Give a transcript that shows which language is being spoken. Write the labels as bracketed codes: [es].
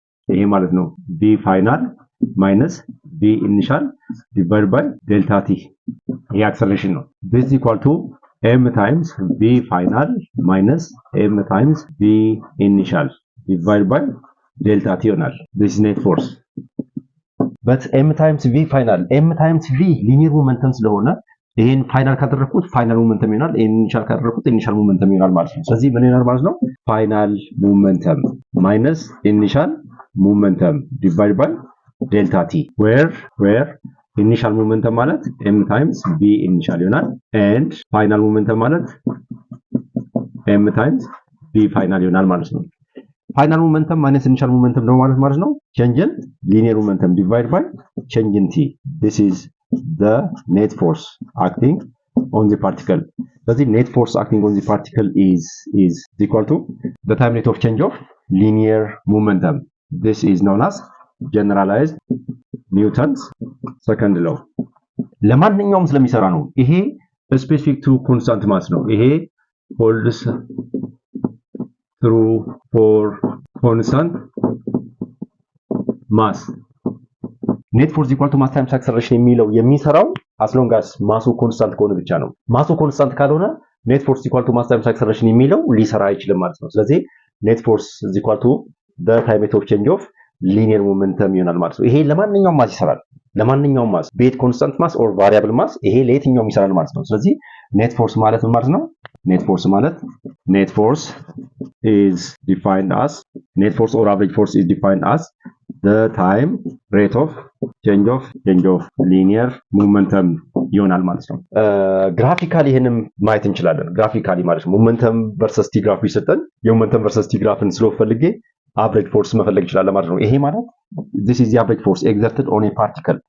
[en] ይሄ ማለት ነው v final minus v initial divided by delta t ይሄ acceleration ነው። this is equal to m times v final minus m times v initial divided by delta t ይሆናል። this is net force but m times v final m times v linear momentum ስለሆነ ይሄን ፋይናል ካደረኩት ፋይናል ሞመንተም ይሆናል። ኢኒሻል ካደረኩት ኢኒሻል ሞመንተም ይሆናል ማለት ነው። [am] ስለዚህ ምን ይሆናል ማለት ነው? [en] ፋይናል ሞመንተም ማይነስ ኢኒሻል ሞመንተም ዲቫይድ ባይ ዴልታ ቲ where ኢኒሻል ሞመንተም ማለት m times v ኢኒሻል ይሆናል and ፋይናል ሞመንተም ማለት m times v ፋይናል [am] ይሆናል ማለት ነው። [en] ፋይናል ሞመንተም ማይነስ ኢኒሻል ሞመንተም ነው ማለት ነው change in linear momentum divided by change in t. This is the net force acting on the particle. [am] ስለዚህ [en] net force acting on the particle is equal to the time rate of change of linear momentum. This is known as generalized Newton's second law. [am] ለማንኛውም ስለሚሰራ ነው። [en] ይሄ specific to constant mass ነው። ይሄ holds true for constant mass. [am] net force equal to mass times acceleration የሚለው የሚሰራው as long as ማሱ ኮንስታንት ከሆነ ብቻ ነው። ማሱ ኮንስታንት ካልሆነ net force equal to mass times acceleration የሚለው ሊሰራ አይችልም ማለት ነው። ስለዚህ [en] net force is equal to the time rate of change of linear momentum [am] ይሆናል ማለት ነው። ይሄ ለማንኛውም ማስ ይሰራል። ለማንኛውም ማስ ቤት [en] ኮንስታንት ማስ ኦር ቫሪያብል ማስ [am] ይሄ ለየትኛውም ይሰራል ማለት ነው። ስለዚህ net force ማለት ምን ማለት ነው? [en] net force ማለት net force is defined as net force or average force is defined as the time rate of change of linear momentum [am] ይሆናል ማለት ነው። ግራፊካሊ ይሄንን ማየት እንችላለን። ግራፊካሊ ማለት ነው ሞመንተም ቨርሰስ ቲ ግራፍ ቢሰጠን የሞመንተም ቨርሰስ ቲ ግራፍን ስሎፕ ፈልጌ average force መፈለግ ይችላል ማለት ነው። [en] ይሄ ማለት this is the average force exerted on a particle.